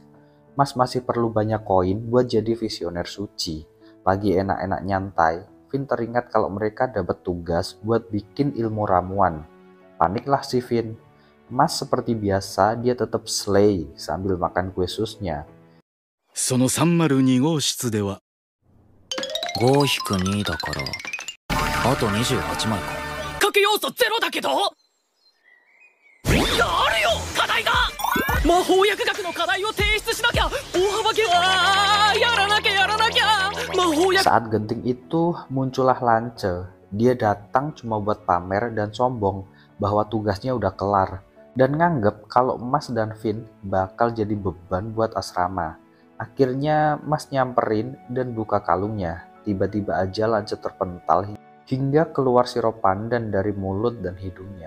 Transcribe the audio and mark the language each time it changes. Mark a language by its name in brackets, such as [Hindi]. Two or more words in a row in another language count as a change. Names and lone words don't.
[Indonesian] Mas masih perlu banyak koin buat jadi visioner suci. Lagi enak-enak nyantai, Finn teringat kalau mereka dapat tugas buat bikin ilmu ramuan. Paniklah si Finn. Mas seperti biasa dia tetap slay sambil makan kue susnya. [Japanese] その302号室では 5-2だからあと28枚か。核要素ゼロだけど、やるよ課題が。魔法薬学の課題を提出しなきゃ。大幅減。やらなきゃ魔法薬。 [Indonesian] Saat genting itu muncullah Lance. Dia datang cuma buat pamer dan sombong bahwa tugasnya udah kelar dan nganggep kalau Mas dan Finn bakal jadi beban buat asrama. Akhirnya Mas nyamperin dan buka kalungnya. Tiba-tiba aja Lance terpental hingga keluar sirup pandan dari mulut dan hidungnya.